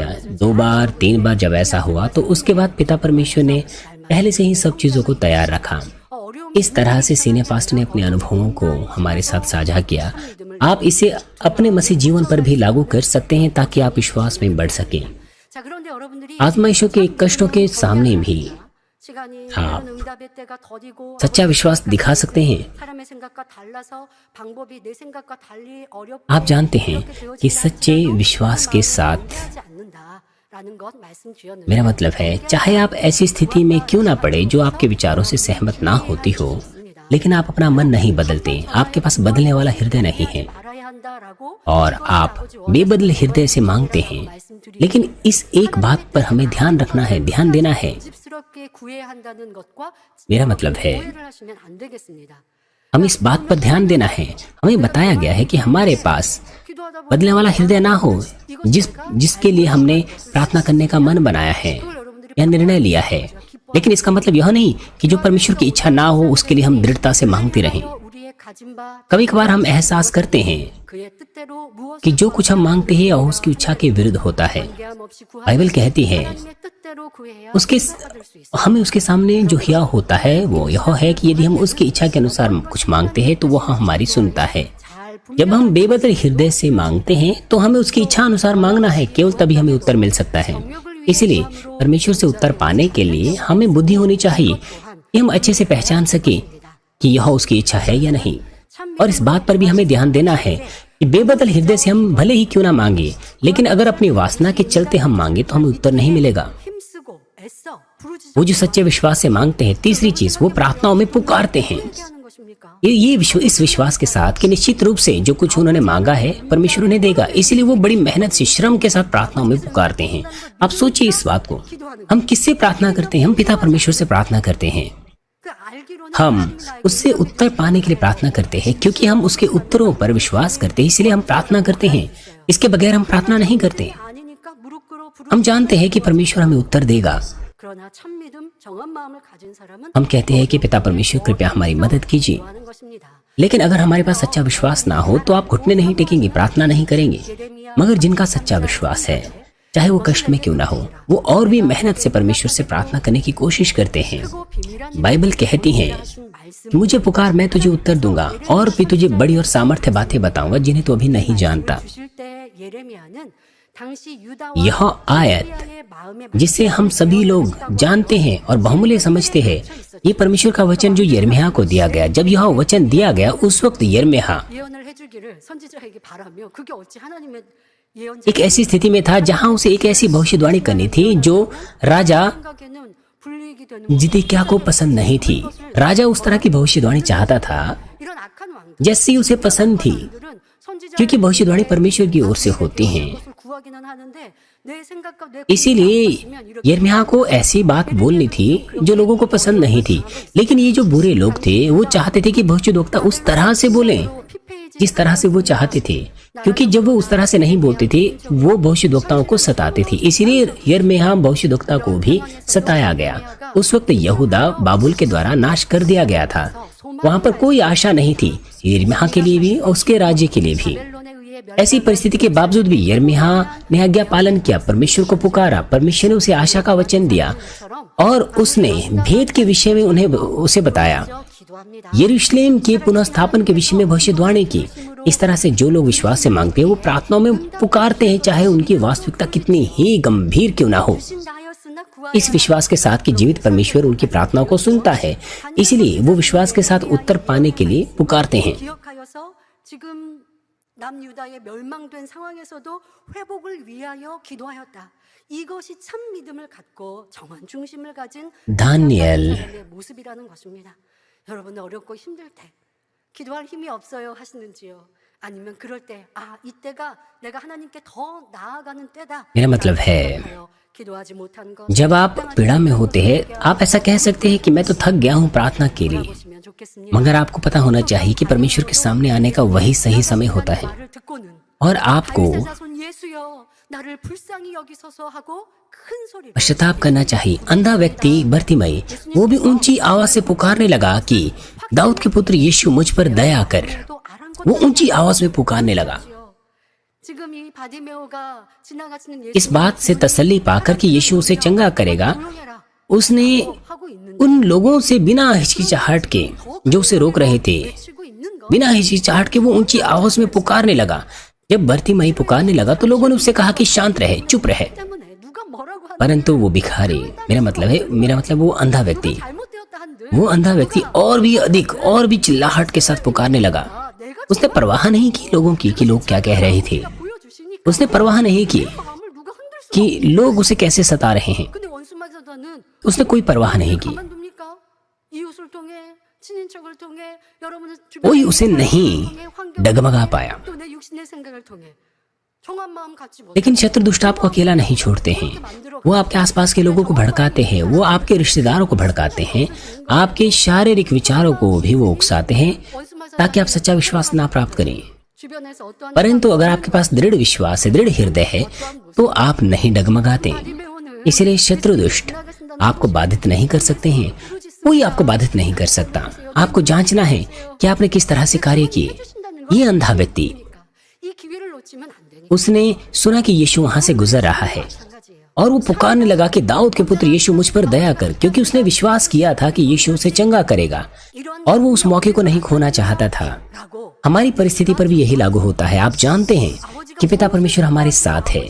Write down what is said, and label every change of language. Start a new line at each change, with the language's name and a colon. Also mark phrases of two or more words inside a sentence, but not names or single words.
Hindi: 2 बार 3 बार जब ऐसा हुआ तो उसके बाद पिता परमेश्वर ने पहले से ही सब चीजों को तैयार रखा। इस तरह से
English: senior pastor
Hindi: ने अपने अनुभवों को हमारे साथ साझा किया। आप इसे अपने मसीह जीवन पर भी लागू कर सकते हैं, ताकि आप विश्वास में बढ़ सकें।
Korean: 자 그런데 여러분들이
Hindi: आजमाइशों के कष्टों के सामने भी
Korean: 시간이
Hindi: हाँ।
Korean: 때로는 응답의 때가 더디고
Hindi: सच्चा विश्वास दिखा सकते हैं।
Korean: 사람의 생각과 달라서 방법이 내 생각과 달리 어렵고
Hindi: आप जानते हैं
Korean: 그렇게 되어지지
Hindi: कि सच्चे
Korean: 않지라도
Hindi: विश्वास
Korean: 그
Hindi: के
Korean: 마음을
Hindi: साथ
Korean: 포기하지 않는다라는 것 말씀 주셨는데
Hindi: मेरा मतलब है, चाहे आप ऐसी स्थिति में क्यों ना पड़े जो आपके विचारों से सहमत ना होती हो, लेकिन आप अपना मन नहीं बदलते, आपके पास बदलने वाला हृदय नहीं है
Korean: 말아야 한다라고
Hindi: और आप बेबदल हृदय से मांगते हैं। लेकिन इस एक बात पर हमें ध्यान रखना है, ध्यान देना है।
Korean: 집스럽게 구해야 한다는 것과
Hindi: मेरा मतलब है,
Korean: 오해를 하시면 안 되겠습니다.
Hindi: हमें इस बात पर ध्यान देना है। हमें बताया गया है कि हमारे पास
Korean: 기도하다 보면
Hindi: बदलने वाला हृदय ना हो, जिसके लिए हमने प्रार्थना करने का मन बनाया है या निर्णय लिया है। लेकिन इसका मतलब यह नहीं कि जो परमेश्वर की इच्छा ना हो उसके लिए हम दृढ़ता से मांगते रहें।
Korean: 우리의 가진 바
Hindi: कभी कभार हम एहसास करते हैं
Korean: 그의 뜻대로 무엇을
Hindi: कि जो कुछ हम मांगते हैं वह उसकी इच्छा के विरुद्ध होता है।
Korean: 관계함 없이 구하는
Hindi: बाइबल कहती है,
Korean: 하나님의 뜻대로 구해야
Hindi: उसके
Korean: 받을 수 있어요.
Hindi: हमें उसके सामने जो हिया होता है वो यह है कि यदि हम उसकी इच्छा के अनुसार कुछ मांगते हैं तो वह हमारी सुनता है।
Korean: 잘
Hindi: जब हम बेबदल हृदय से मांगते हैं तो हमें उसकी इच्छा अनुसार मांगना है, केवल तभी हमें उत्तर मिल सकता है। इसलिए परमेश्वर से उत्तर पाने के लिए हमें बुद्धि होनी चाहिए कि हम अच्छे से पहचान सके कि यह उसकी इच्छा है या नहीं। और इस बात पर भी हमें ध्यान देना है कि बेबदल हृदय से हम भले ही क्यों ना मांगे, लेकिन अगर अपनी वासना के चलते हम मांगे तो हमें उत्तर नहीं मिलेगा।
Korean: 힘쓰고 애써 부르짖어
Hindi: वो जो सच्चे विश्वास से मांगते हैं, तीसरी चीज, वो प्रार्थनाओं में पुकारते हैं।
Korean: 함께 하는 것입니까?
Hindi: इस विश्वास के साथ कि निश्चित रूप से जो कुछ उन्होंने मांगा है परमेश्वर उन्हें देगा, इसलिए वो बड़ी मेहनत से, श्रम के साथ प्रार्थनाओं में पुकारते हैं। आप सोचिए इस बात को, हम किससे प्रार्थना करते हैं? हम पिता परमेश्वर से प्रार्थना करते हैं।
Korean: 그 알기로는
Hindi: हम
Korean: 하나님
Hindi: उससे उत्तर पाने के लिए प्रार्थना करते हैं, क्योंकि हम उसके उत्तरों पर विश्वास करते हैं, इसलिए हम प्रार्थना करते हैं। इसके बगैर हम प्रार्थना नहीं करते।
Korean: 아니니까 무릎 꿇어
Hindi: हम जानते हैं कि परमेश्वर हमें उत्तर देगा।
Korean: 그러나 참 믿음 정한 마음을 가진 사람은
Hindi: हम कहते हैं कि पिता परमेश्वर कृपया हमारी मदद कीजिए।
Korean: 하는 것입니다.
Hindi: लेकिन अगर हमारे पास सच्चा विश्वास ना हो तो आप घुटने नहीं टेकेंगे, प्रार्थना नहीं करेंगे। मगर जिनका सच्चा विश्वास है, चाहे वो कष्ट में क्यों ना हो, वो और भी मेहनत से परमेश्वर से प्रार्थना करने की कोशिश करते हैं।
Korean: 크고 비밀한
Hindi: बाइबल कहती है
Korean: 하신 말씀
Hindi: कि मुझे पुकार, मैं तुझे उत्तर दूंगा और भी तुझे बड़ी और सामर्थ्य बातें बताऊंगा जिन्हें तू अभी नहीं जानता।
Korean: 주실 때 예레미야는 당시 유다와
Hindi: यह आयत
Korean: 시리아의 마음에
Hindi: जिसे हम सभी लोग जानते हैं और बहुमूल्य समझते हैं, ये परमेश्वर का वचन जो यिर्मयाह को दिया गया। जब यह वचन दिया गया उस वक्त यिर्मयाह
Korean: 예언을 해주기를 선지자에게 바라며 그게 어찌 하나님의 예언자
Hindi: एक ऐसी स्थिति में था जहां उसे एक ऐसी भविष्यवाणी करनी थी जो राजा
Korean: 생각에는 불이익이 되는
Hindi: जिदकिय्याह को पसंद नहीं थी। राजा उस तरह की भविष्यवाणी चाहता था
Korean: 이런 악한 왕들
Hindi: जैसी उसे पसंद थी,
Korean: 들은 선지자
Hindi: क्योंकि भविष्यवाणी परमेश्वर की ओर से होती हैं।
Korean: 것을 구하기는 하는데 내 생각과 내
Hindi: इसीलिए यिर्मयाह को ऐसी बात बोलनी थी जो लोगों को पसंद नहीं थी। लेकिन ये जो बुरे लोग थे वो चाहते थे कि भविष्यद्वक्ता उस तरह से बोलें जिस तरह से वो चाहते थे, क्योंकि जब वो उस तरह से नहीं बोलते थे वो भविष्यद्वक्ताओं को सताते थे। इसीलिए यिर्मयाह भविष्यद्वक्ता को भी सताया गया। उस वक्त यहूदा बाबुल के द्वारा नाश कर दिया गया था। वहां पर कोई आशा नहीं थी, यिर्मयाह के लिए भी और उसके राज्य के लिए भी।
Korean: 벨론에 의해
Hindi: ऐसी परिस्थिति के बावजूद भी यिर्मयाह ने आज्ञा पालन किया, परमेश्वर को पुकारा, परमेश्वर ने उसे आशा का वचन दिया और उसने भेद के विषय में उसे बताया,
Korean: 기도합니다.
Hindi: यरूशलेम के पुनः के विषय में भविष्यवाणी की। इस तरह से जो लोग विश्वास से मांगते हैं वो प्रार्थनाओं में पुकारते हैं, चाहे उनकी वास्तविकता कितनी ही गंभीर क्यों ना हो।
Korean: 신다하였으나 구하지
Hindi: इस विश्वास के साथ कि जीवित परमेश्वर उनकी प्रार्थनाओं को सुनता है, इसलिए वो विश्वास के साथ उत्तर पाने के लिए पुकारते हैं।
Korean: 기억하여서 지금 남유다의 멸망된 상황에서도 회복을 위하여 기도하였다. 이것이 참 믿음을 갖고 정한 중심을 가진 다니엘 사람의 모습이라는 것입니다. 여러분 어렵고 힘들 때 기도할 힘이 없어요 하시는지요? 아니면 그럴 때 이때가 내가 하나님께 더 나아가는 때다.
Hindi: मेरा मतलब है,
Korean: 기도하지 못한 것
Hindi: जब आप पीड़ा में होते हैं आप ऐसा कह सकते हैं कि मैं तो थक गया हूँ प्रार्थना के लिए,
Korean: 보시면 좋겠습니다.
Hindi: मगर आपको पता होना चाहिए कि परमेश्वर के सामने आने का वही सही समय होता है।
Korean: 말을 듣고는
Hindi: और आपको
Korean: 다윗의 자손 예수여 나를 불쌍히 여기소서 하고 큰 소리로
Hindi: पश्चाताप करना चाहिए। अंधा व्यक्ति बर्तिमई वो भी ऊंची आवाज से पुकारने लगा कि दाऊद के पुत्र यीशु मुझ पर दया कर।
Korean: 또
Hindi: वो ऊंची आवाज में पुकारने लगा।
Korean: 지금 이 바디메오가 지나가시는 예수
Hindi: इस बात से तसल्ली पाकर कि यीशु उसे चंगा करेगा,
Korean: 조용해라
Hindi: उसने
Korean: 하고 있는
Hindi: उन लोगों से बिना हिचकिचाहट के जो उसे रोक रहे थे,
Korean: 치고 있는 거
Hindi: बिना हिचकिचाहट के वो ऊंची आवाज में पुकारने लगा। जब बर्तिमई पुकारने लगा तो लोगों ने उससे कहा कि शांत रहे, चुप रहे।
Korean: 때문에 누가 뭐라고
Hindi: परंतु वो भिखारी, मेरा मतलब वो अंधा व्यक्ति,
Korean: 잘못되었다 한들
Hindi: वो अंधा व्यक्ति और भी अधिक और भी चिल्लाहट के साथ पुकारने लगा।
Korean: 내가
Hindi: उसने परवाह नहीं की लोगों की कि लोग क्या कह रहे थे।
Korean: 보여주시니까
Hindi: उसने परवाह नहीं की
Korean: 마음을 누가 흔들 수
Hindi: कि लोग उसे कैसे सता रहे हैं।
Korean: 근데 원수마저는
Hindi: उसने कोई परवाह नहीं की।
Korean: 가만둡니까? 이웃을 통해 친인척을 통해 여러분의
Hindi: कोई उसे नहीं डगमगा पाया।
Korean: 또내 육신의 생각을 통해 정한 마음 갖지 못
Hindi: लेकिन शत्रु दुष्ट आपको अकेला नहीं छोड़ते हैं। वो आपके आसपास के लोगों को भड़काते हैं, वो आपके रिश्तेदारों को भड़काते हैं, आपके शारीरिक विचारों को भी वो उकसाते हैं ताकि आप सच्चा विश्वास ना प्राप्त करें।
Korean: 주변에서 어떠한
Hindi: परंतु अगर आपके पास दृढ़ विश्वास है, दृढ़ हृदय है, तो आप नहीं डगमगाते। इसलिए शत्रु दुष्ट आपको बाधित नहीं कर सकते हैं, कोई आपको बाधित नहीं कर सकता। आपको जांचना है कि आपने किस तरह से कार्य किए। ये अंधा व्यक्ति,
Korean: 이 기회를 놓치면 안 되니까
Hindi: उसने सुना कि यीशु वहां से गुजर रहा है
Korean: 마찬가지예요.
Hindi: और वो पुकारने लगा कि दाऊद के पुत्र यीशु मुझ पर दया कर, क्योंकि उसने विश्वास किया था कि यीशु उसे चंगा करेगा
Korean: 이런
Hindi: और वो उस मौके को नहीं खोना चाहता था।
Korean: 라고
Hindi: हमारी परिस्थिति पर भी यही लागू होता है। आप जानते हैं कि पिता परमेश्वर हमारे साथ है।